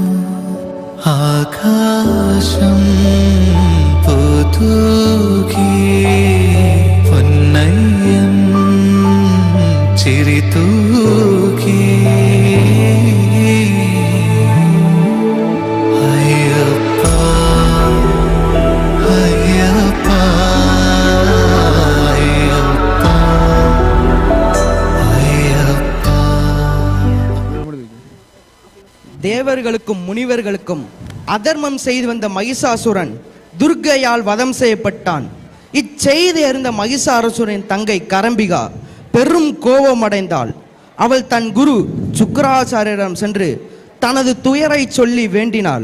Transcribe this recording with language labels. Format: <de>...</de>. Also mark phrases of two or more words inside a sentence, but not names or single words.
<ml>ആകാശം പുതുകി പൊന്നയ്യം ചിരിതൂകി അയ്യപ്പ അയ്യപ്പ അയ്യപ്പ അയ്യപ്പ.</ml> <ta>தேவர்களுக்கும் முனிவர்களுக்கும் அதர்மம் செய்து வந்த மகிஷாசுரன் துர்க்கையால் வதம் செய்யப்பட்டான். இச்செய்தி அறிந்த மகிஷாசுரனின் தங்கை கரம்பிகா பெரும் கோபமடைந்தாள். அவள் தன் குரு சுக்கிராச்சாரியரிடம் சென்று தனது துயரை சொல்லி வேண்டினாள்.</ta>